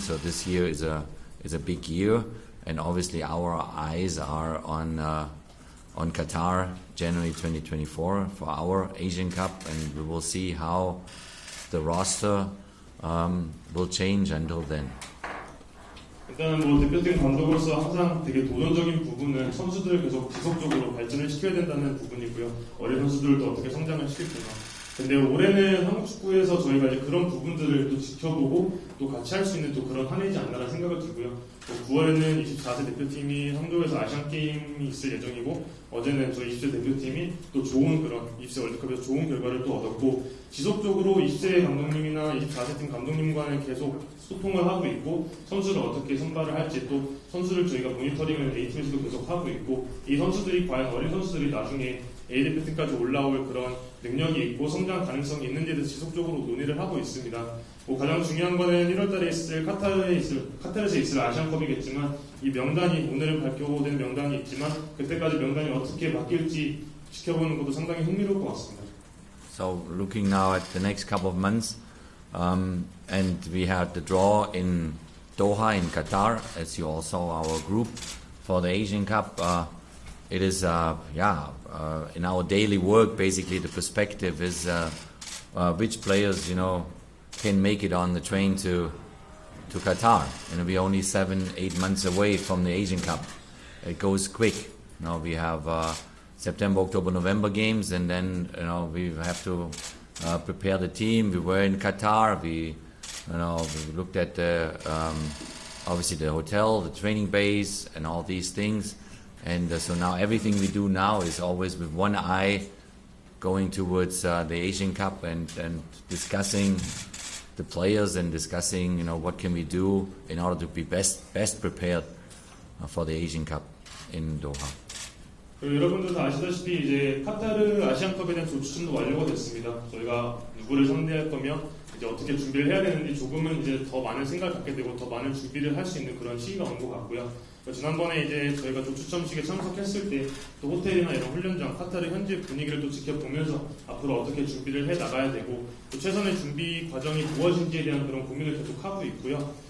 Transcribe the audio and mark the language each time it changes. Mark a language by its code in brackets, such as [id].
[en] So this year is a big year, and obviously our eyes are on Qatar, January 2024 for our Asian Cup, and we will see how the roster will change until then. [ko] 일단은 뭐 대표팀 감독으로서 항상 되게 도전적인 부분은 선수들을 계속 지속적으로 발전을 시켜야 된다는 부분이고요. 어린 선수들도 어떻게 성장을 시킬까. 근데 올해는 한국 축구에서 저희가 이제 그런 부분들을 또 지켜보고 또 같이 할 수 있는 또 그런 한 해이지 않나라는 생각을 들고요. 또 9월에는 24세 대표팀이 항저우에서 아시안 게임이 있을 예정이고 어제는 저희 20세 대표팀이 또 좋은 그런 20세 월드컵에서 좋은 결과를 또 얻었고 지속적으로 20세 감독님이나 24세 팀 감독님과는 계속 소통을 하고 있고 선수를 어떻게 선발을 할지 또 선수를 저희가 모니터링을 A팀에서도 계속 하고 있고 이 선수들이 과연 어린 선수들이 나중에 A대표팀까지 올라올 그런 능력이 있고 성장 가능성이 있는지에 대해서 지속적으로 논의를 하고 있습니다. 뭐 가장 중요한 거는 1월달에 있을 카타르에서 있을 아시안컵이겠지만 이 명단이 오늘 발표된 명단이 있지만 그때까지 명단이 어떻게 바뀔지 지켜보는 것도 상당히 흥미로울 것 같습니다. [en] So looking now at the next couple of months, and we had the draw in Doha in Qatar, as you all saw our group for the Asian Cup. It is, in our daily work, basically the perspective is which players, can make it on the train to Qatar. We're only 7-8 months away from the Asian Cup. It goes quick. We have September, October, November games, and then we have to prepare the team. We were in Qatar. We looked at obviously the hotel, the training base, and all these things. And so now everything we do now is always with one eye going towards the Asian Cup and discussing the players and discussing what can we do in order to be best prepared for the Asian Cup in Doha. [ko] 여러분들도 아시다시피 이제 카타르 아시안컵에 대한 조추첨도 완료가 됐습니다. 저희가 누구를 상대할 거며 이제 어떻게 준비를 해야 되는지 조금은 이제 더 많은 생각을 갖게 되고 더 많은 준비를 할 수 있는 그런 시기가 온 것 같고요. 지난번에 이제 저희가 조추첨식에 참석했을 때 또 호텔이나 이런 훈련장, 카타르 현지 분위기를 또 지켜보면서 앞으로 어떻게 준비를 해 나가야 되고 또 최선의 준비 과정이 무엇인지에 대한 그런 고민을 계속 하고 있고요.